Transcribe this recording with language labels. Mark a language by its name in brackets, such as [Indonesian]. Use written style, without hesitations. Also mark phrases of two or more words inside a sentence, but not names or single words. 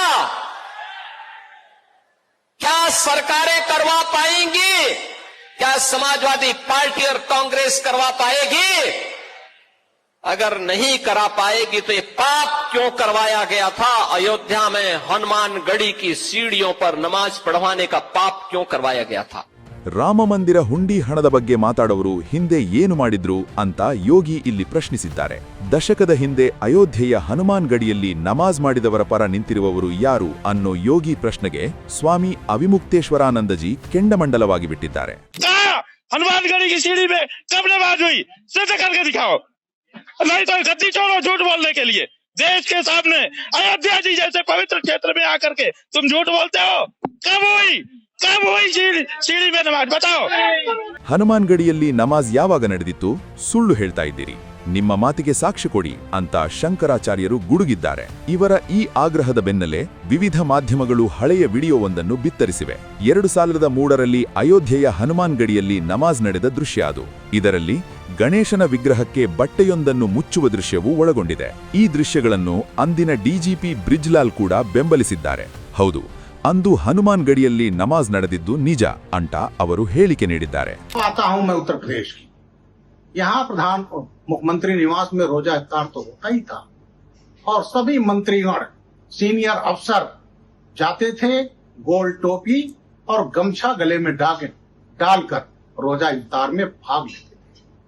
[Hindi] क्या सरकारें करवा पाएंगी? क्या समाजवादी पार्टी और कांग्रेस करवा पाएगी? अगर नहीं करा पाएगी तो ये पाप क्यों करवाया गया था? अयोध्या में हनुमान गढ़ी की सीढ़ियों पर नमाज पढ़वाने का पाप क्यों करवाया गया था? [Kannada] ರಾಮ ಮಂದಿರ ಹುಂಡಿ ಹಣದ ಬಗ್ಗೆ ಮಾತಾಡೋರು ಹಿಂದೆ ಏನು ಮಾಡಿದ್ರು ಅಂತ ಯೋಗಿ ಇಲ್ಲಿ ಪ್ರಶ್ನಿಸಿದ್ದಾರೆ. ದಶಕದ ಹಿಂದೆ ಅಯೋಧ್ಯೆಯ ಹನುಮಾನ್ ಗಡಿಯಲ್ಲಿ ನಮಾಜ್ ಮಾಡಿದವರ ಪರ ನಿಂತಿರುವವರು ಯಾರು ಅನ್ನೋ ಯೋಗಿ ಪ್ರಶ್ನೆಗೆ ಸ್ವಾಮಿ ಅವಿಮುಕ್ತೇಶ್ವರಾನಂದಜಿ ಕೆಂಡಮಂಡಲವಾಗಿ ಬಿಟ್ಟಿದ್ದಾರೆ. हनुमान गढ़ी की सीढ़ी में कब नमाज हुई? सिद्ध करके दिखाओ, नहीं तो गद्दी छोड़ो झूठ बोलने के लिए. देश के सामने अयोध्या जी जैसे पवित्र क्षेत्र में आकर के तुम झूठ बोलते हो. कब हुई सीढ़ी में नमाज? बताओ. ಹನುಮಾನ್ ಗಡಿಯಲ್ಲಿ ನಮಾಜ್ ಯಾವಾಗ ನಡೆದಿತ್ತು? ಸುಳ್ಳು ಹೇಳ್ತಾ ಇದ್ದೀರಿ, ನಿಮ್ಮ ಮಾತಿಗೆ ಸಾಕ್ಷ್ಯ ಕೊಡಿ ಅಂತ ಶಂಕರಾಚಾರ್ಯರು ಗುಡುಗಿದ್ದಾರೆ. ಇವರ ಈ ಆಗ್ರಹದ ಬೆನ್ನಲ್ಲೇ ವಿವಿಧ ಮಾಧ್ಯಮಗಳು ಹಳೆಯ ವಿಡಿಯೋವೊಂದನ್ನು ಬಿತ್ತರಿಸಿವೆ. 2003ರಲ್ಲಿ ಅಯೋಧ್ಯೆಯ ಹನುಮಾನ್ ಗಡಿಯಲ್ಲಿ ನಮಾಜ್ ನಡೆದ ದೃಶ್ಯ ಅದು. ಇದರಲ್ಲಿ ಗಣೇಶನ ವಿಗ್ರಹಕ್ಕೆ ಬಟ್ಟೆಯೊಂದನ್ನು ಮುಚ್ಚುವ ದೃಶ್ಯವೂ ಒಳಗೊಂಡಿದೆ. ಈ ದೃಶ್ಯಗಳನ್ನು ಅಂದಿನ ಡಿಜಿಪಿ ಬ್ರಿಜ್ಲಾಲ್ ಕೂಡ ಬೆಂಬಲಿಸಿದ್ದಾರೆ. ಹೌದು, ಅಂದು ಹನುಮಾನ್ ಗಡಿಯಲ್ಲಿ ನಮಾಜ್ ನಡೆದಿದ್ದು ನಿಜ ಅಂತ ಅವರು ಹೇಳಿಕೆ ನೀಡಿದ್ದಾರೆ. [Hindi] उत्तर प्रदेश की यहाँ प्रधान मुख्यमंत्री निवास में रोजा इफ्तार तो होता ही था और सभी मंत्रीगण सीनियर अफसर जाते थे, गोल टोपी और गमछा गले में डालकर रोजा इफ्तार में भाग लेते थे.